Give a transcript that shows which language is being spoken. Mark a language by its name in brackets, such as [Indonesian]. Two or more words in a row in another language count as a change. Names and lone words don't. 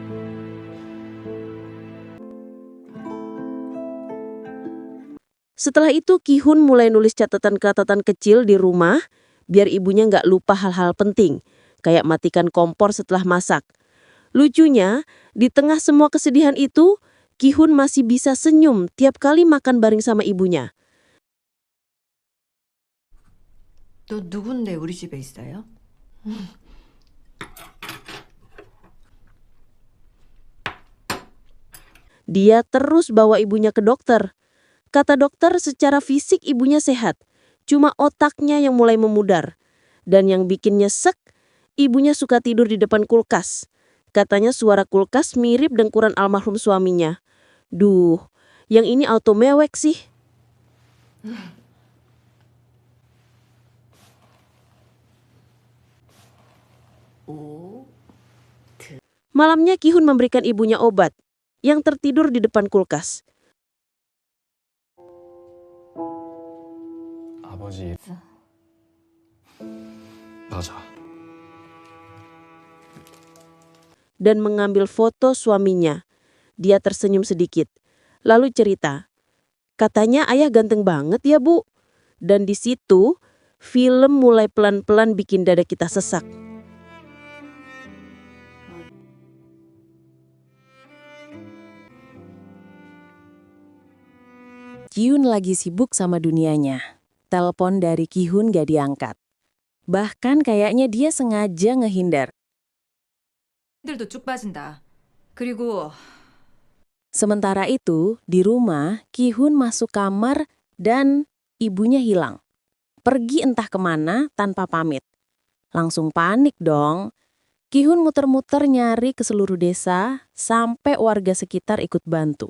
[Indonesian] Setelah itu Ki-hun mulai nulis catatan-catatan kecil di rumah biar ibunya nggak lupa hal-hal penting, kayak matikan kompor setelah masak. Lucunya, di tengah semua kesedihan itu, Ki-hun masih bisa senyum tiap kali makan bareng sama ibunya. [Korean] 너 누군데 우리 집에 있어요? [Indonesian] Dia terus bawa ibunya ke dokter. Kata dokter secara fisik ibunya sehat, cuma otaknya yang mulai memudar. Dan yang bikin nyesek, ibunya suka tidur di depan kulkas. Katanya suara kulkas mirip dengkuran almarhum suaminya. Duh, yang ini auto mewek sih. Malamnya Ki-hun memberikan ibunya obat, yang tertidur di depan kulkas. [Korean] 아버지. 맞아. [Indonesian] Dan mengambil foto suaminya. Dia tersenyum sedikit, lalu cerita, "Katanya ayah ganteng banget ya, Bu." Dan di situ, film mulai pelan-pelan bikin dada kita sesak. Ji-eun lagi sibuk sama dunianya. Telepon dari Ki-hun gak diangkat. Bahkan kayaknya dia sengaja ngehindar. [Korean] 들도 쭉 빠진다. 그리고 [Indonesian] Sementara itu, di rumah, Ki-hun masuk kamar dan ibunya hilang. Pergi entah kemana tanpa pamit. Langsung panik dong. Ki-hun muter-muter nyari ke seluruh desa sampai warga sekitar ikut bantu.